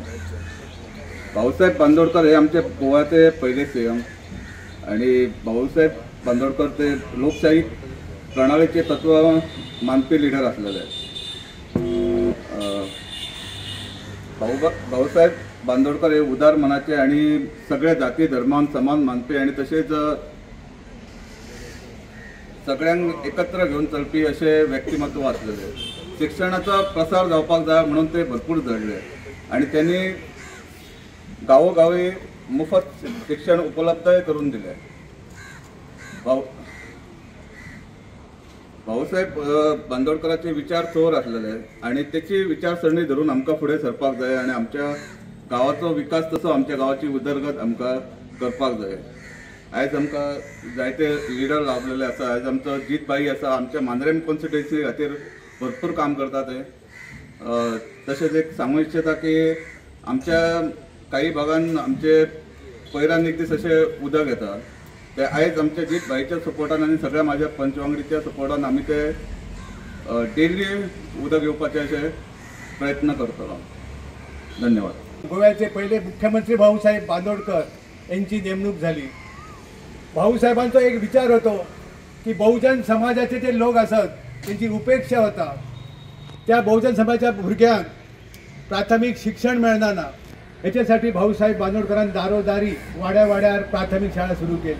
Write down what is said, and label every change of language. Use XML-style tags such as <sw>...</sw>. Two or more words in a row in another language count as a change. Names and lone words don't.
<kok>भाऊसाहेब बांदोडकर हे आमचे गोव्याचे पहिले सीएम आणि भाऊसाहेब बांदोडकर ते लोकशाही प्रणालीचे तत्व मानपी लिडर असलेले. भाऊसाहेब बांदोडकर हे उदार मनाचे आणि सगळ्या जाती धर्मान समान मानपी आणि तसेच सगळ्यांक एकत्र घेऊन चलपी असे व्यक्तिमत्व असलेले.</kok> <mr>शिक्षणाचा प्रसार जावपाक जाय म्हणून ते भरपूर झडले आणि त्यांनी गावोगावी मोफत शिक्षण उपलब्ध करून दिले.</mr> <kok>भाऊसाहेब बांदोडकरांचे विचार चोर असलेले आणि त्याची विचारसरणी धरून आमकां फुडें सरपाक जाय आणि आमच्या गावाचो विकास तसो आमच्या गावाची उदरगत आमकां करपाक जाय। आयज आमकां जायते लिडर लाभलेले आसा। आयज आमचो जीत भाई आसा, आमच्या मांद्रेम कॉन्स्टिट्युएन्सी खातीर भरपूर काम करता ते। तशेंच एक सांगूं इच्छिता की आमच्या काही भागांत आमचे पयरान एक दीस अशें उदक येता ते आयज आमच्या जीत भाईच्या सपोर्टान आनी सगळ्या म्हाज्या पंचवांगडीच्या सपोर्टान आमी ते डेली उदक येवपाचे अशे प्रयत्न करतलो। धन्यवाद।</kok> <mr>गोव्याचे पहिले मुख्यमंत्री भाऊसाहेब बांदोडकर यांची नेमणूक झाली। भाऊसाहेबांचा एक विचार होतो की बहुजन समाजाचे जे लोक असत त्यांची उपेक्षा होता।</mr> <kok>त्या बहुजन समाजाच्या भुरग्यांक प्राथमिक शिक्षण मेळना याच्यासाठी भाऊसाहेब बांदोडकरांनी दारोदारी वाड्या वाड्यार प्राथमिक शाळा सुरू केल्यो।</kok>